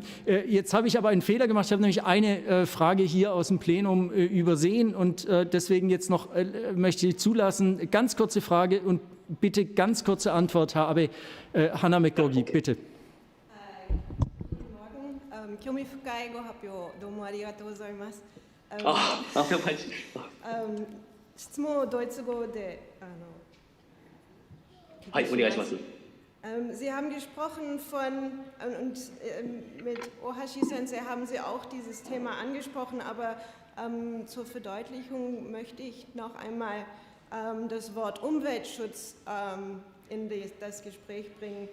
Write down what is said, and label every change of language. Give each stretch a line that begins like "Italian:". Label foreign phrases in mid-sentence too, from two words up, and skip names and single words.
German: Jetzt habe ich aber einen Fehler gemacht. Ich habe nämlich eine Frage hier aus dem Plenum übersehen und deswegen jetzt noch möchte ich zulassen. Ganz kurze Frage und bitte ganz kurze Antwort, Herr Abe. Hanna McGorgy, bitte. Guten Morgen.
Japanese: 興味深いご発表どうもありがとうございます。質問をドイツ語ではい、お願いします。
German: Sie haben gesprochen von, und mit Ohashi-Sensei haben Sie auch dieses Thema angesprochen, aber zur Verdeutlichung möchte ich noch einmal das Wort Umweltschutz in das Gespräch bringen.